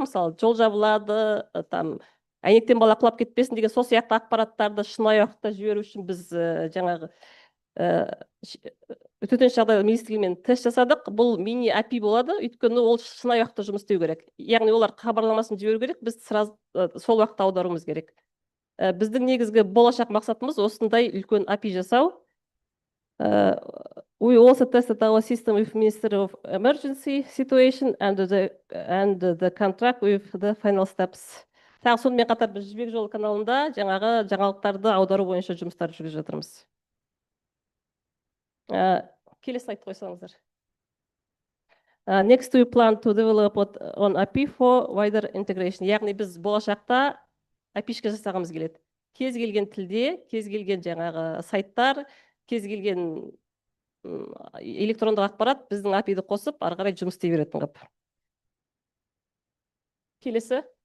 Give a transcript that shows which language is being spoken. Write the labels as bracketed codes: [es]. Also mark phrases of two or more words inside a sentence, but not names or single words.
[kk] Мысалы, жол жабылады, әйнектен бала құлап кетпесін деген сол сияқты ақпараттарды шынайы уақытта жіберу үшін біз жаңағы төтенше жағдайлар министрлігімен тест жасадық. Бұл мини API болады, өйткені ол шынайы уақытта жұмыс істеу керек. Яғни олар хабарламасын жіберу керек, біз сол уақытта аударуымыз керек. Біздің негізгі болашақ мақсатымыз осындай үлкен API жасау. [en] We also tested our system with Ministry of Emergency Situation and the contract with the final steps. [kk] Тағы сонымен қатар біз Жібек жолы каналында жаңағы жаңалықтарды аудару бойынша жұмыстар жүргізіп жатырмыз. Келесі слайд қойсаңыздар. [en] Next we plan to develop on API for wider integration. [kk] Яғни біз болашақта API-шка жасағымыз келеді. Кез келген тілде, кез келген жаңағы сайттар, кез келген электрондық ақпарат біздің API-ді қосып, ары қарай жұмыс істей беретін қып. Келесі.